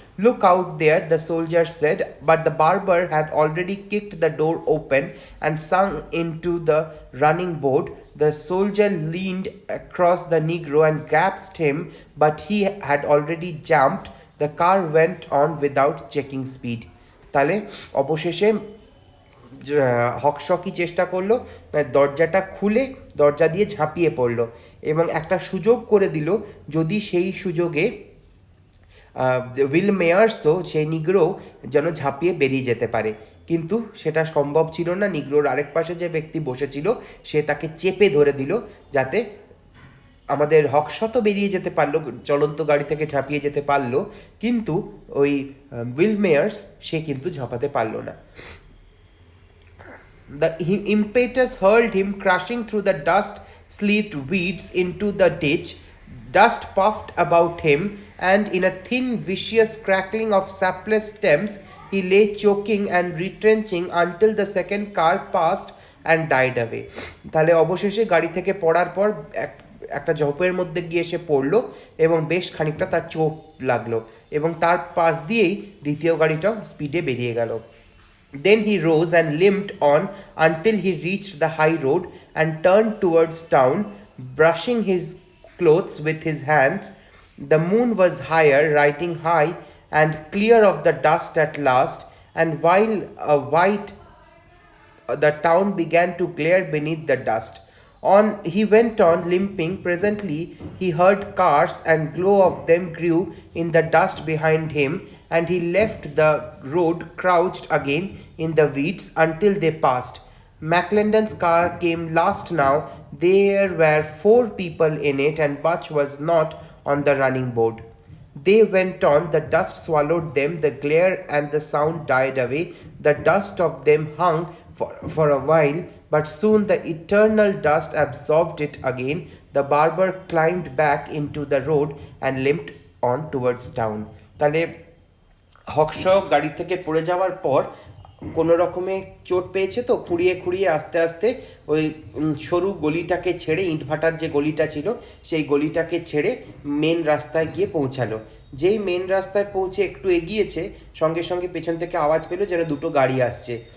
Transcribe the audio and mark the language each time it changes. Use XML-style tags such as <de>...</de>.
<en>Look out there, the soldier said, but the barber had already kicked the door open and sunk into the running board. The soldier leaned across the Negro and grasped him, but he had already jumped. The car went on without checking speed.</en> <bn>তাহলে অবশেষে হকশকি চেষ্টা করলো, দরজাটা খুলে দরজা দিয়ে ঝাঁপিয়ে পড়লো এবং একটা সুযোগ করে দিল, যদি সেই সুযোগে উইল মেয়ার্সও সেই নিগ্রো যেন ঝাঁপিয়ে বেরিয়ে যেতে পারে, কিন্তু সেটা সম্ভব ছিল না। নিগ্রোর আরেক পাশে যে ব্যক্তি বসেছিল সে তাকে চেপে ধরে দিল, যাতে আমাদের হকশত বেরিয়ে যেতে পারলো, চলন্ত গাড়ি থেকে ঝাঁপিয়ে যেতে পারলো, কিন্তু ওই উইল মেয়ার্স সে কিন্তু ঝাঁপাতে পারলো না।</bn> <en>The impetus hurled him crashing through the dust-sleet weeds into the ditch. Dust puffed about him, and in a thin, vicious crackling of sapless stems, he lay choking and retrenching until the second car passed and died away.</en> <bn>তাহলে অবশেষে গাড়ি থেকে পড়ার পর একটা ঝোপের মধ্যে গিয়ে সে পড়লো এবং বেশ খানিকটা তার চোখ লাগলো, এবং তার পাশ দিয়েই দ্বিতীয় গাড়িটাও স্পিডে বেরিয়ে গেল।</bn> <en>Then he rose and limped on until he reached the high road and turned towards town, brushing his clothes with his hands. The moon was higher, riding high and clear of the dust at last, and while the town began to glare beneath the dust. On he went on limping. Presently he heard cars, and glow of them grew in the dust behind him, and he left the road, crouched again in the weeds until they passed. McClendon's car came last now. There were 4 people in it, and Butch was not on the running board. They went on, the dust swallowed them, the glare and the sound died away. The dust of them hung for a while, but soon the eternal dust absorbed it again. The barber climbed back into the road and limped on towards town.</en> <bn>তাহলে Hawks গাড়ি থেকে পড়ে যাওয়ার পর কোনো রকমে চোট পেয়েছে, তো খুঁড়িয়ে খুঁড়িয়ে আস্তে আস্তে ওই সরু গলিটাকে ছেড়ে, ইটভাটার যে গলিটা ছিল সেই গলিটাকে ছেড়ে মেন রাস্তায় গিয়ে পৌঁছালো। যেই মেন রাস্তায় পৌঁছে একটু এগিয়েছে, সঙ্গে সঙ্গে পেছন থেকে আওয়াজ পেলো যেন দুটো গাড়ি আসছে।</bn>